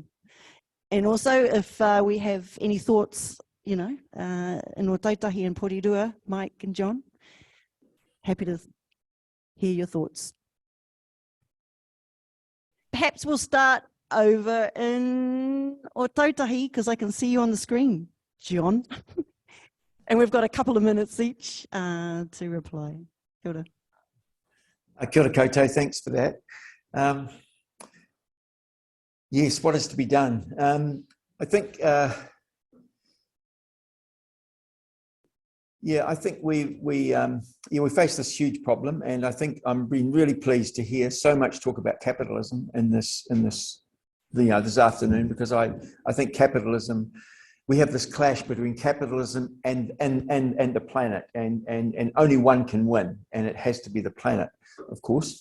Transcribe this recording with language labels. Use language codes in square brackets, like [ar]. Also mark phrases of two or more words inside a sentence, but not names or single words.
[en] And also, if we have any thoughts, you know, in Ōtautahi and Porirua, Mike and John, happy to hear your thoughts. Perhaps we'll start over in Ōtautahi, because I can see you on the screen, John. And we've got a couple of minutes each to reply. [mi] Kia ora. Kia ora koutou, [en] thanks for that. Yes, what is to be done? I think, yeah, I think we face this huge problem, and I think I'm being really pleased to hear so much talk about capitalism in this this afternoon, because I think capitalism, we have this clash between capitalism and the planet, and only one can win, and it has to be the planet, of course.